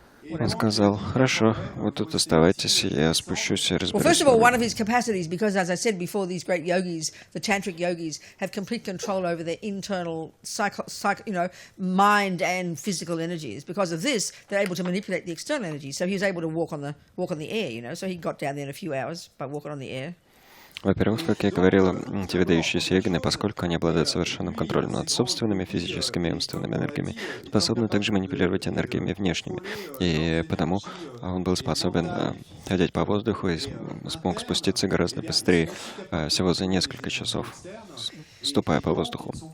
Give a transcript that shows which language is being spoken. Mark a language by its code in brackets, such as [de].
[ru] Он сказал: хорошо, вы тут оставайтесь, я спущусь и [en] Well, [ru] разберусь. [en] first of all, one of his capacities, because as I said before, these great yogis, the tantric yogis, have complete control over their internal mind and physical energies. Because of this, they're able to manipulate the external energies. So he was able to walk on the air, So he got down there in a few hours by walking on the air. [ru] Во-первых, как я говорил, эти выдающиеся йогины, поскольку они обладают совершенным контролем над собственными физическими и умственными энергиями, способны также манипулировать энергиями внешними. И потому он был способен ходить по воздуху и смог спуститься гораздо быстрее, всего за несколько часов, ступая по воздуху.